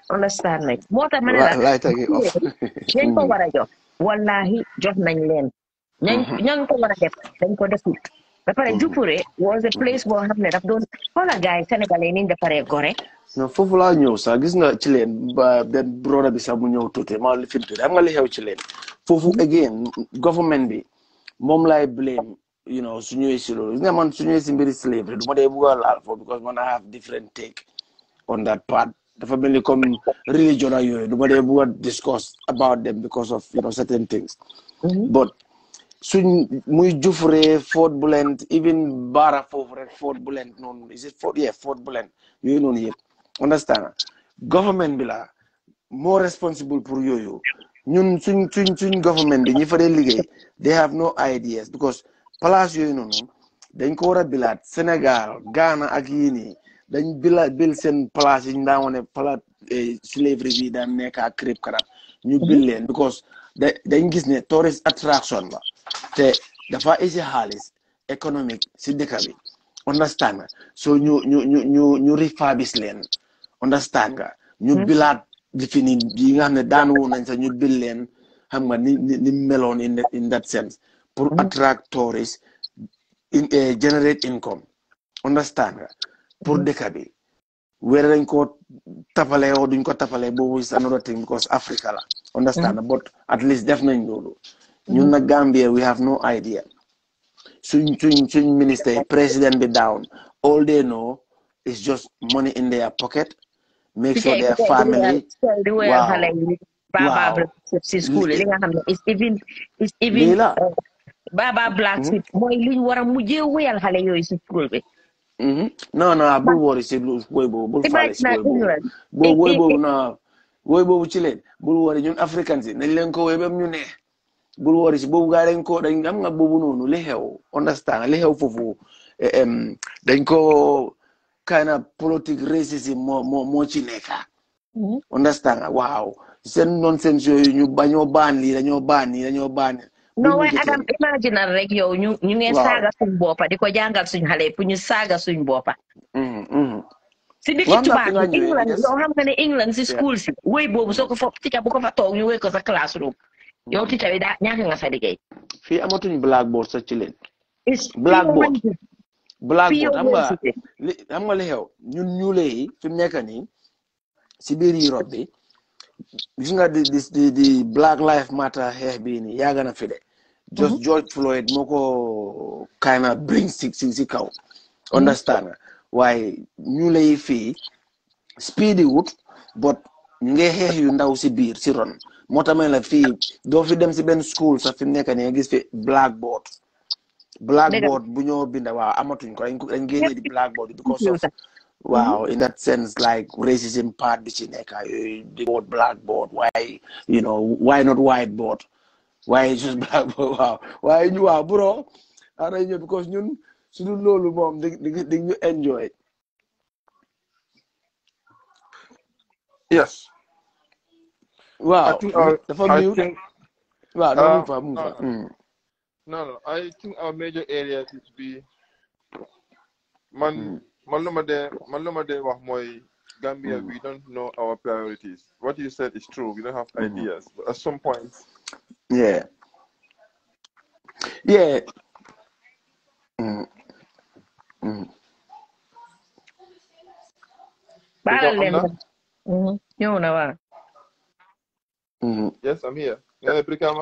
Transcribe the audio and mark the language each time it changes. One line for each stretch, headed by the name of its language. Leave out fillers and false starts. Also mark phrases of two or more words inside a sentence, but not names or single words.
Wolof: understand nag moo tax ma ne la dañ ko war a jox wallahi jox nañ leen ñañ ko war a def dañ ko defut ba pare
English: Jufure was a place
Wolof: boo xam ne daf doon xoolal gars yi sénégalais ni ñu defaree gore. non foofu laa ñëw sax gis nga ci leen ba benn broda bi sax mu ñëw tuuti maa li fi tuuti xam nga li xew ci leen foofu again government bi moom laay blame
English: you know
Wolof: su ñëwee si loolu gis nga man su ñëwee si mbiri slavery du ma dee bugg a laal foofu because man
English: I have different take on that part
Wolof: dafa mel ni comme religion ak yooyu du ma dee bugg a
English: discuss about them because of you know certain things
Wolof: but suñ muy Jufure Fort Bulent even Bara foofu rek Fort Bulent noonu
English: is it
Wolof: Fort Bulent yooyu noonu yëpp understand government bi la
English: more responsible
Wolof: pour yooyu ñun suñ government bi ñi fa dee liggéey
English: they have no ideas
Wolof: because place yooyu noonu dañ ko war a bilaat Sénégal Ghana ak yii nii dañ bil seen place yi ñu daan wane place slavery bi daan nekk ak crib karab ñu bil leen because dañ gis ne
English: tourist attraction
Wolof: la te dafa isi xaalis économique si dëkk bi understand nga so ñu refurbish leen understand nga ñu bilaat fi ni yi nga xam ne daan woon nañ sax ñu bil leen xam nga ni meloon
English: in that sense
Wolof: pour
English: attract tourists generate income
Wolof: understand nga pour dëkk bi where dañ ko tapale o duñ ko tapale boobu
English: is another thing because
Wolof: Africa la understand
English: but at least
Wolof: def nañ loolu ñun na Gambia
English: we have no idea
Wolof: suñ minister president bi down
English: all they know is just money in their pocket make sure their family
Wolof: Baba si school li nga xam ne
English: is even
Wolof: Baba Black si mooy liñ war a mujjee wéyal xale yooyu si school bi non bul wori si woy boobu bul faale si woy boobu ci leen bul wori ñun africains yi nañ leen ko woy bam ñu ne bul wori si boobu gaa dañ am nga boobu noonu li xew understand li xew foofu dañ ko
English: kind of
Wolof: politique racism moo ci nekka understand waaw seen nonsense yooyu ñu bañoo baan lii dañoo baan non waaye Adam imaginal rek yow ñu ngeen saaga suñ boppa di ko jàngal suñ xale pour ñu saaga suñ boppa si dëkki tubaab bi England yow xam nga ne England si school si woy boobu soo ko fa tica bu ko fa toog ñu woy ko sa classroom yow tica bi daa ñaaka nga sa liggéey fii amatuñ blackboard sax ci leen blackboard xam nga li xew ñun ñuule yi fi mu nekk nii si biir Europe bi gis nga di Black Lives Matter xeex bii nii yàgg na fi de just George Floyd moo ko
English: kind of bring
Wolof: si kaw understand waaye ñuule yi fii speedy wut but ñu ngi xeex yu ndaw si biir si ron moo tax la fii doo fi dem si benn school sax fi mu nekk nii nga gis fi blackboard bu ñoo binda waaw amatuñ ko dañ génnee di blackboard
English: because of wow in that sense like racism
Wolof: part bi ci nekk
English: the board blackboard why you know why not whiteboard why just blackboard
Wolof: why ñu waaw bro ara ñu because ñun suñu loolu moom di ñu enjoy
English: yes wow
Wolof: dafa mute
English: wow no I think our major areas is be
Wolof: man lu ma dee wax mooy
English: Gambia we don't know our priorities. What you said is true. We don't have ideas. But at some point yeah yes I'm here. Yeah, Brikama.